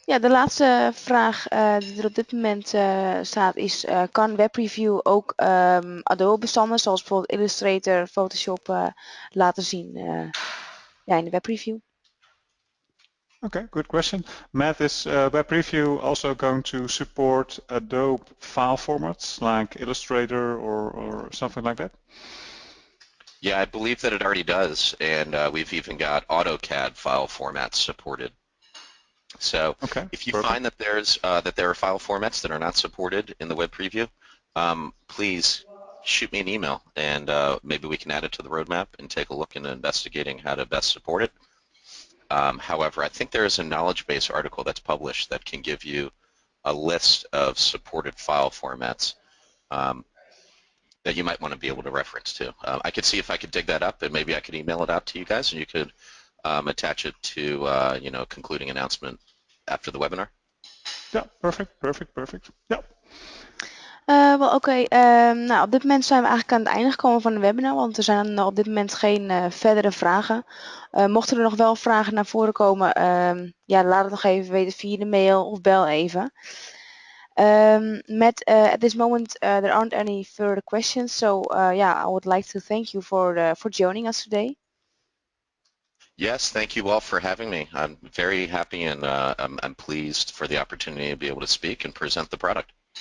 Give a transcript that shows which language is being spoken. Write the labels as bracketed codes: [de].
[nl] ja, de laatste vraag die er op dit moment staat is, kan WebReview ook Adobe-bestanden, zoals bijvoorbeeld Illustrator, Photoshop, laten zien ja, in de WebReview? [en] Okay, good question. Matt, is WebReview also going to support Adobe file formats like Illustrator or something like that? Yeah, I believe that it already does, and we've even got AutoCAD file formats supported. So Okay, if you perfect. find that there are file formats that are not supported in the web preview, please shoot me an email, and maybe we can add it to the roadmap and take a look into investigating how to best support it. However, I think there is a knowledge base article that's published that can give you a list of supported file formats that you might want to be able to reference to. I could see if I could dig that up, and maybe I could email it out to you guys, and you could attach it to you know, a concluding announcement after the webinar. Yeah, perfect. Yeah. [nl] Wel oké, nou, op dit moment zijn we eigenlijk aan het einde gekomen van de webinar, want er zijn op dit moment geen verdere vragen. Mochten er nog wel vragen naar voren komen, ja, laat het nog even weten via de mail of bel even. [en] Matt, at this moment there aren't any further questions, so yeah, I would like to thank you for joining us today. Yes, thank you all for having me. I'm very happy and I'm pleased for the opportunity to be able to speak and present the product.